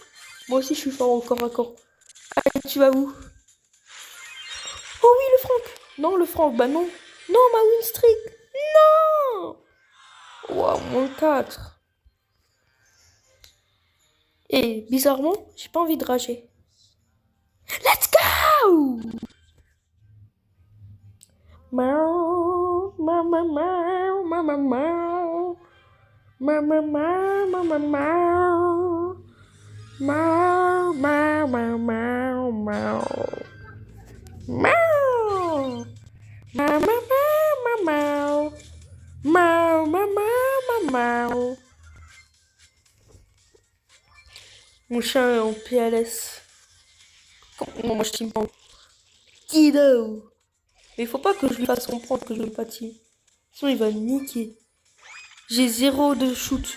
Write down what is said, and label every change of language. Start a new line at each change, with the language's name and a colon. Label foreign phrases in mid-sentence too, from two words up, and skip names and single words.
French: Moi aussi, je suis fort au corps à corps. Allez, tu vas où? Oh oui, le Franck. Non, le Franck, bah non. Non, ma
English: win streak.
French: Non. Wow, moins 4. Et bizarrement, j'ai pas envie de rager.
English: Let's go! Miaou, ma ma miaou, ma ma miaou. Ma ma miaou, ma ma miaou. Miaou, miaou, miaou, miaou, miaou. Miaou. Ma ma miaou, ma miaou. Miaou, ma miaou, ma miaou.
French: Mon chien est en PLS. Non, moi je t'aime pas. Kiddo. Mais il faut pas que je lui fasse comprendre que je le pâtis. Sinon il va me niquer. J'ai 0 de shoot.